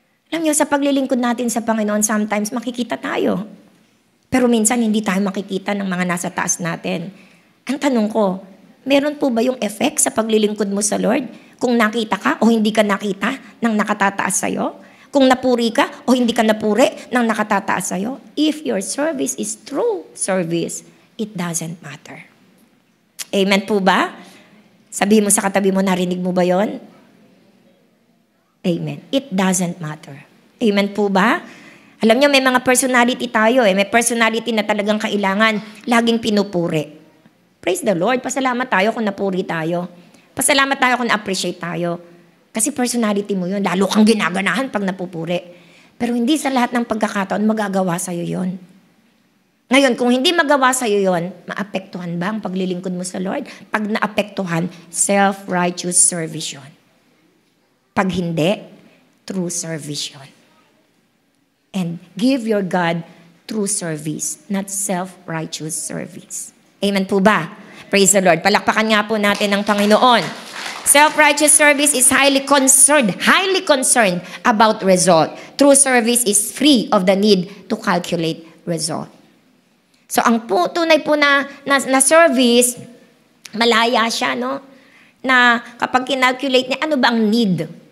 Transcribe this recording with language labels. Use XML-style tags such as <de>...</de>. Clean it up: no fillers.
<tl>Alam niyo, sa paglilingkod natin sa Panginoon, sometimes makikita tayo. Pero minsan hindi tayo makikita ng mga nasa taas natin. Ang tanong ko, meron po ba yung effect sa paglilingkod mo sa Lord? Kung nakita ka o hindi ka nakita ng nakatataas sa'yo? Kung napuri ka o hindi ka napuri ng nakatataas sa'yo?</tl> <en>If your service is true service, it doesn't matter.</en> <tl>Amen po ba? Sabi mo sa katabi mo, narinig mo ba yon? Amen. It doesn't matter. Amen po ba? Alam niyo, may mga personality tayo eh. May personality na talagang kailangan laging pinupuri.</tl> <en>Praise the Lord.</en> <tl>Pasalamat tayo kung napuri tayo. Pasalamat tayo kung na-appreciate tayo. Kasi personality mo yun. Lalo kang ginaganahan pag napupuri. Pero hindi sa lahat ng pagkakataon magagawa sa'yo yon. Ngayon, kung hindi magawa sa'yo yon, maapektuhan ba ang paglilingkod mo sa Lord? Pag naapektuhan, self-righteous service yun. Pag hindi, true service yun.</tl> <en>And give your God true service, not self-righteous service.</en> <tl>Amen po ba?</tl> <en>Praise the Lord.</en> <tl>Palakpakan nga po natin ang Panginoon.</tl> <en>Self-righteous service is highly concerned about result. True service is free of the need to calculate result.</en> <tl>So, ang tunay po na service, malaya siya, no? Na kapag kinalculate niya, ano ba ang need?</tl>